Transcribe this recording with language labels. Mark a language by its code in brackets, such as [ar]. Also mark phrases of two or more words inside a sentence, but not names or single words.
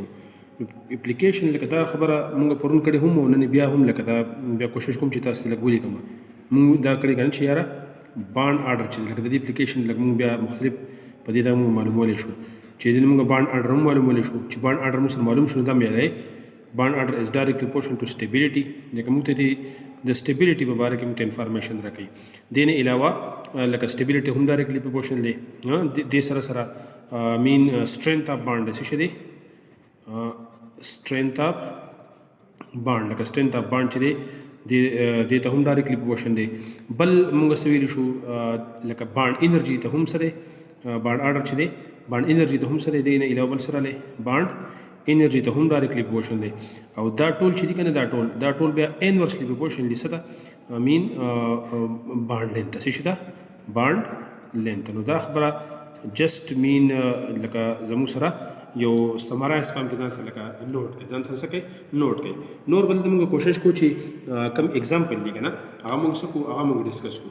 [ps] اپلیکیشن لکه دا خبره موږ پرون کړې هم او نن بیا هم لکه دا بیا کوشش کوم چې تاسو ته لږ ولیکم. موږ دا کړی کنه چې یاره [en] bond order [ps] چې لکه د دې اپلیکیشن لږ موږ بیا مختلف په دې دا موږ معلومولی شو چې دې موږ [en] bond order [ps] هم معلومولی شو چې [en] bond order [ps] موږ سره معلوم شو دا بیا دی [en] bond order is direct proportional to stability. [ps] لکه موږ ته د stability په باره کې موږ ته انفارمیشن راکوي. دې نه علاوه لکه stability هم [en] directly proportional [ps] دی. دې سره سره [en] mean strength of bond [ps] څه شي دی [en] strength of bond [ps] لکه [en] strength of bond [ps] چې دی دې ته هم [en] directly proportional [ps] دی. بل موږ څه ویلی شو لکه [en] bond energy [ps] ته هم سره [en] bond order [ps] چې دی [en] bond energy [ps] ته هم سره دی نه علاوه بل سره له [en] bond energy [ps] ته هم [en] directly proportional [ps] دی او دا ټول چې دی کنه دا ټول بیا [en] inversely proportional [ps] دی څه ته [en] mean bond length [ps] څه شي ته [en] bond length. [ps] نو دا خبره [en] just mean [ps] لکه زموږ سره یو [en] summarize form [ps] کې ځان سره لکه نوٹ کوي ځان سره کوي نوٹ کوي نور بل موږ کوشش کوو چې کم اگزامپل دی کنه هغه موږ سکو هغه موږ ډیسکس کوو.